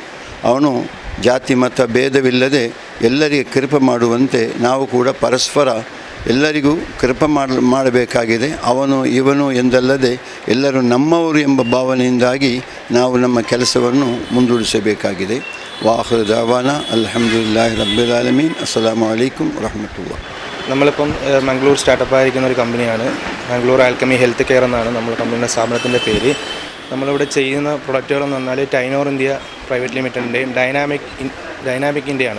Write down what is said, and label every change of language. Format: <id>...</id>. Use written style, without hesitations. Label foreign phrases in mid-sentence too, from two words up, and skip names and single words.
<kn>ಅವನು ಜಾತಿ ಮತ ಭೇದವಿಲ್ಲದೆ ಎಲ್ಲರಿಗೆ ಕೃಪೆ ಮಾಡುವಂತೆ ನಾವು ಕೂಡ ಪರಸ್ಪರ ಎಲ್ಲರಿಗೂ ಕೃಪೆ ಮಾಡಬೇಕಾಗಿದೆ. ಅವನು ಇವನು ಎಂದಲ್ಲದೆ ಎಲ್ಲರೂ ನಮ್ಮವರು ಎಂಬ ಭಾವನೆಯಿಂದಾಗಿ ನಾವು ನಮ್ಮ ಕೆಲಸವನ್ನು ಮುಂದೂಡಿಸಬೇಕಾಗಿದೆ.</kn> <ar>وآخر دعوانا الحمد لله رب العالمين. السلام عليكم ورحمة الله.</ar> <ml>നമ്മളിപ്പം മംഗളൂർ സ്റ്റാർട്ടപ്പ് ആയിരിക്കുന്ന ഒരു കമ്പനിയാണ്. മംഗളൂർ ആൽക്കമി ഹെൽത്ത് കെയർ എന്നാണ് നമ്മുടെ കമ്പനിയുടെ സ്ഥാപനത്തിൻ്റെ പേര്. നമ്മളിവിടെ ചെയ്യുന്ന പ്രൊഡക്റ്റുകളെന്ന് പറഞ്ഞാൽ ടൈനോർ ഇന്ത്യ പ്രൈവറ്റ് ലിമിറ്റഡിൻ്റെയും ഡൈനാമിക്കിൻ്റെയാണ്.</ml>